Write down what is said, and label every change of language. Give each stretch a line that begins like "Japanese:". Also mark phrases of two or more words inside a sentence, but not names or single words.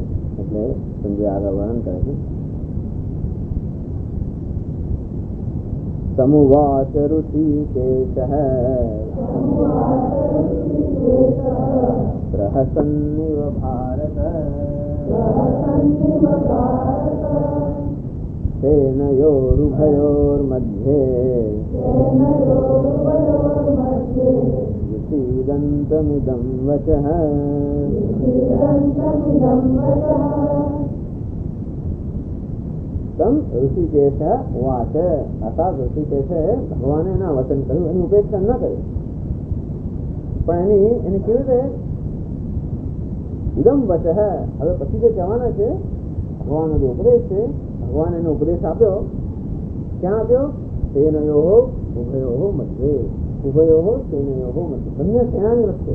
Gujarati: એટલે સંજય આગળ વર્ણન કરે છે.
Sanskrit: समुवाच ऋषिकेशः प्रहसन्निव भारत सेनयोरुभयोर्मध्ये विसीदन्तमिदं वचः तम ऋषिकेश उवाच अर्थात ऋषिकेश
Gujarati: ભગવાને એના વચન કહ્યું, એની ઉપેક્ષા ન કરી, પણ એને કેવી રીતે
Sanskrit: इदम वचः,
Gujarati: હવે પછી જે કહેવાના છે ભગવાનનો જે ઉપદેશ છે, ભગવાન એનો ઉપદેશ આપ્યો, ક્યાં આપ્યો?
Sanskrit: सेनयोः उभयोः मध्ये, उभयोः सेनयोः मध्ये,
Gujarati: બંને સેનાની વચ્ચે.